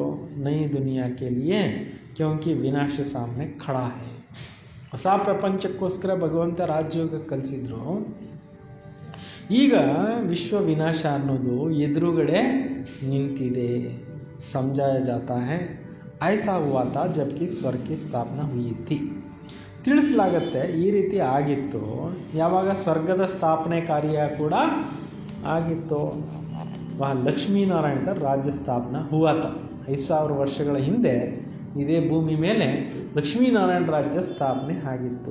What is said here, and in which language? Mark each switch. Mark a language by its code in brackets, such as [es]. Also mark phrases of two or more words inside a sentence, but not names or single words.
[hi] नई दुनिया के लिए क्योंकि विनाश सामने खड़ा है. [kn] ಹೊಸ ಪ್ರಪಂಚಕ್ಕೋಸ್ಕರ ಭಗವಂತ ರಾಜಯೋಗ ಕಲಿಸಿದ್ರು. ಈಗ ವಿಶ್ವ ವಿನಾಶ ಅನ್ನೋದು ಎದುರುಗಡೆ ನಿಂತಿದೆ. [hi] ಸಮझाया जाता है ऐसा हुआ था जबकि स्वर्ग की स्थापना हुई थी. [kn] ತಿಳಿಸಲಾಗತ್ತೆ ಈ ರೀತಿ ಆಗಿತ್ತು ಯಾವಾಗ ಸ್ವರ್ಗದ ಸ್ಥಾಪನೆ ಕಾರ್ಯ ಕೂಡ ಆಗಿತ್ತು. [hi] लक्ष्मीनारायणद राज्य स्थापना हुआ था. [kn] 5000 ವರ್ಷಗಳ ಹಿಂದೆ ಇದೇ ಭೂಮಿ ಮೇಲೆ ಲಕ್ಷ್ಮೀನಾರಾಯಣ ರಾಜ್ಯ ಸ್ಥಾಪನೆ ಆಗಿತ್ತು.